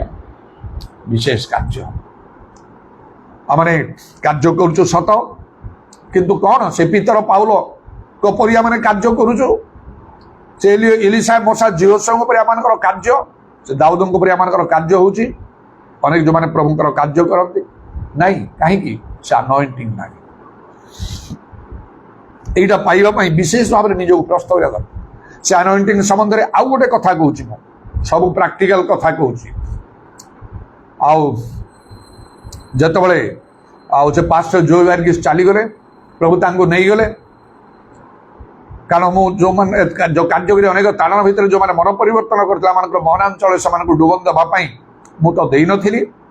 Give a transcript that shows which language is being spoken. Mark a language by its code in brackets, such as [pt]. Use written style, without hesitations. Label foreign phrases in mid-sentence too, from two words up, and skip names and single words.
[or] ବିଶେଷ କାର୍ଯ୍ୟ ଆମେ କାର୍ଯ୍ୟ କରୁଛୁ ସତ, କିନ୍ତୁ କ'ଣ ସେ ପିତର ପାଉଲ ପରି ଆମେ କାର୍ଯ୍ୟ କରୁଛୁ? ସେ ଏଲିଶା ମଶା ଜିହୋଶଙ୍କ ପରି ଆମମାନଙ୍କର କାର୍ଯ୍ୟ, ସେ ଦାଉଦଙ୍କ ପରି ଆମମାନଙ୍କର କାର୍ଯ୍ୟ ହେଉଛି। ଅନେକ ଯେଉଁମାନେ ପ୍ରଭୁଙ୍କର କାର୍ଯ୍ୟ କରନ୍ତି ନାହିଁ, କାହିଁକି? ସେ ଆନଏଣ୍ଟିଂ ନାହିଁ। ଏଇଟା ପାଇବା ପାଇ ବିଶେଷ ଭାବେ ନିଜକେ ପ୍ରସ୍ତୁତ କରା ଦରକାର। ସେ ଆନଏଣ୍ଟିଂ ସମ୍ବନ୍ଧେ ଆଉ ଗୋଟେ କଥା কହୁଛି, ମୁଁ ସବୁ ପ୍ରାକ୍ଟିକାଲ କଥା କହୁଛି। ଆଉ ଯେତେବେଳେ ସେ ପାଷ୍ଟର ଜୋ ଭାର୍ଗିସ୍ ଚାଲିଗଲେ, ପ୍ରଭୁ ତାଙ୍କୁ ନେଇଗଲେ। କାରଣ ମୁଁ ଯେଉଁମାନେ ଯେଉଁ କାର୍ଯ୍ୟକରି ଅନେକ ତାଳନ ଭିତରେ ଯେଉଁମାନେ ମନ ପରିବର୍ତ୍ତନ କରିଥିଲେ, ଆମମାନଙ୍କର ମହାନାଞ୍ଚଳରେ ସେମାନଙ୍କୁ ଡୁବନ ଦେବା ପାଇଁ ମୁଁ ତ ଦେଇନଥିଲି।